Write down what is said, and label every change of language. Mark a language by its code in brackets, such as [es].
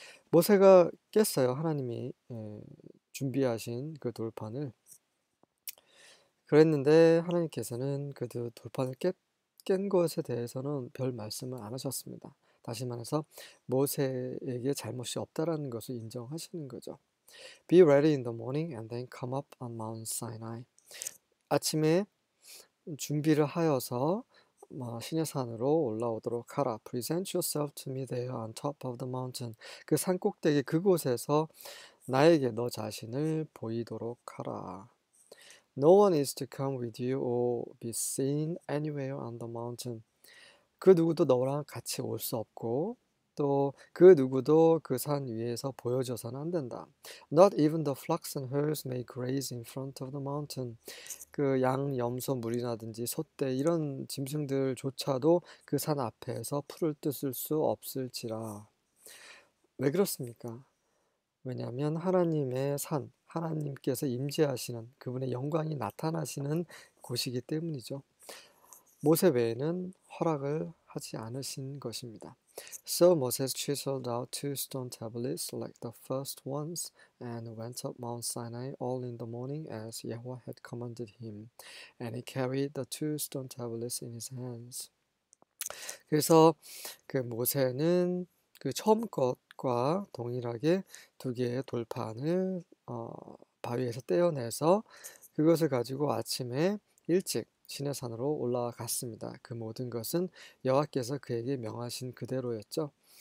[ko] 모세가 깼어요. 하나님이 준비하신 그 돌판을. 그랬는데 하나님께서는 그 돌판을 깬 것에 대해서는 별 말씀을 안 하셨습니다. 다시 말해서 모세에게 잘못이 없다라는 것을 인정하시는 거죠. [en] Be ready in the morning and then come up on Mount Sinai. [ko] 아침에 준비를 하여서 시내산으로 올라오도록 하라. [en] Present yourself to me there on top of the mountain. [ko] 그 산 꼭대기 그곳에서 나에게 너 자신을 보이도록 하라. [en] No one is to come with you or be seen anywhere on the mountain. [ko] 그 누구도 너랑 같이 올 수 없고 또 그 누구도 그 산 위에서 보여줘서는 안 된다. [en] Not even the flocks and herds may graze in front of the mountain. [ko] 그 양, 염소, 물이라든지 소떼 이런 짐승들조차도 그 산 앞에서 풀을 뜯을 수 없을지라. 왜 그렇습니까? 왜냐하면 하나님의 산, 하나님께서 임재하시는 그분의 영광이 나타나시는 곳이기 때문이죠. 모세 외에는 허락을 하지 않으신 것입니다. [en] So Moses chiseled out 2 stone tablets like the first ones and went up Mount Sinai all in the morning as Yahweh had commanded him. And he carried the 2 stone tablets in his hands. [ko] 그래서 그 모세는 그 처음 것과 동일하게 두 개의 돌판을 바위에서 떼어내서 그것을 가지고 아침에 일찍 시내산으로 올라갔습니다. 그 모든 것은 여호와께서 그에게 명하신 그대로였죠.